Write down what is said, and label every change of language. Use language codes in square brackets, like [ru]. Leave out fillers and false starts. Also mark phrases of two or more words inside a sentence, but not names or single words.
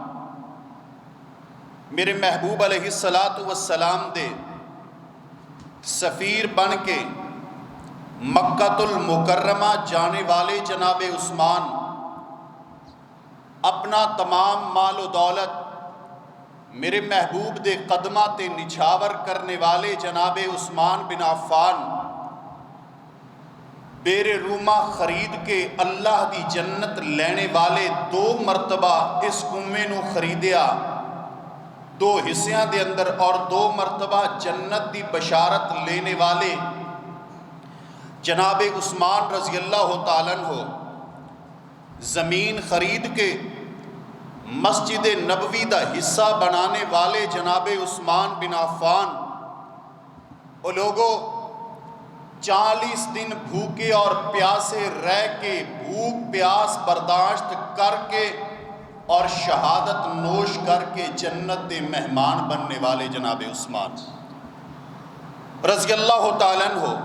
[pa] میرے محبوب [ar] علیہ السلام [pa] دے سفیر بن کے مکۃ المکرمہ جانے والے جناب عثمان، اپنا تمام مال و دولت میرے محبوب دے قدمہ تے نچھاور کرنے والے جناب عثمان بن عفان، بیر رومہ خرید کے اللہ دی جنت لینے والے 2 مرتبہ اس کنویں نو خریدیا 2 حصیاں دے اندر، اور 2 مرتبہ جنت دی بشارت لینے والے جناب عثمان [ar] رضی اللہ تعالیٰ عنہ، [pa] زمین خرید کے مسجد نبوی دا حصہ بنانے والے جناب عثمان بن عفان، وہ لوگوں 40 دن بھوکے اور پیاسے رہ کے، بھوک پیاس برداشت کر کے اور شہادت نوش کر کے جنت دے مہمان بننے والے جناب عثمان [ar] رضی اللہ تعالیٰ عنہ۔